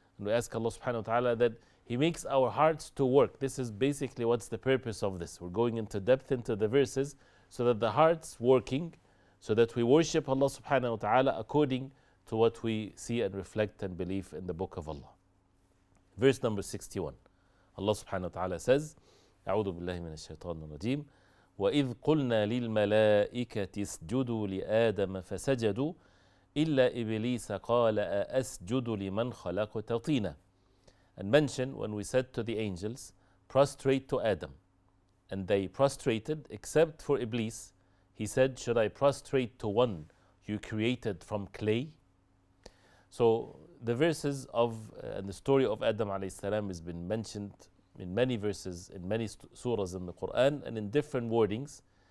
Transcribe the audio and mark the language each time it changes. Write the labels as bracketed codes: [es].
[en] And we ask Allah subhanahu wa ta'ala that He makes our hearts to work. This is basically what's the purpose of this. We're going into depth into the verses so that the heart's working, so that we worship Allah subhanahu wa ta'ala according to what we see and reflect and believe in the book of Allah. Verse number 61. Allah subhanahu wa ta'ala says, [ar] أعوذ بالله من الشيطان الرجيم وإذ قلنا للملائكة اسجدوا لآدم فسجدوا إلا إبليس قال أسجد لمن خلقت طينا. [en] And mention when we said to the angels, prostrate to Adam. And they prostrated except for Iblis. He said, should I prostrate to one you created from clay? So the verses of and the story of Adam alayhi salam has been mentioned in many verses, in many surahs in the Qur'an, and in different wordings.